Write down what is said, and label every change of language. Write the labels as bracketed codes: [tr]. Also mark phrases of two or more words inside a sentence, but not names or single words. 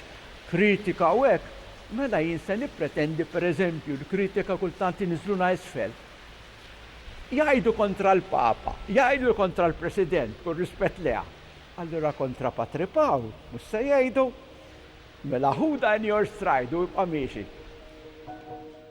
[mt] Kritika u hekk, mela jien se nippretendi pereżempju l-kritika kultant inniżluna isfel. Jgħidu kontra l-Papa, jgħidu kontra l-President, kull rispett leha. Allura kontra Patri Pawl, mhux se jgħidu. Mela ħuda [en] in your stride [mt] u jibqa' miexi.